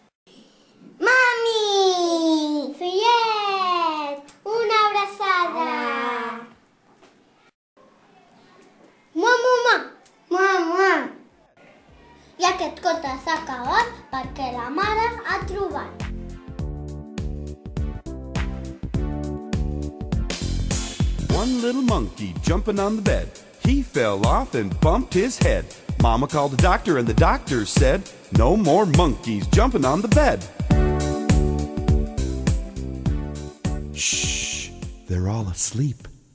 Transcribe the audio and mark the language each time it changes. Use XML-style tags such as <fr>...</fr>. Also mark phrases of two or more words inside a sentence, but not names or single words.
<ca>Mami! Fillet, una abraçada. Mua, mua, mua. Mua, mua. I aquest conte s'ha acabat perquè la mare ha trobat.</ca> <en>One little monkey jumping on the bed. He fell off and bumped his head. Mama called the doctor and the doctor said, no more monkeys jumping on the bed. Shh, they're all asleep.</en>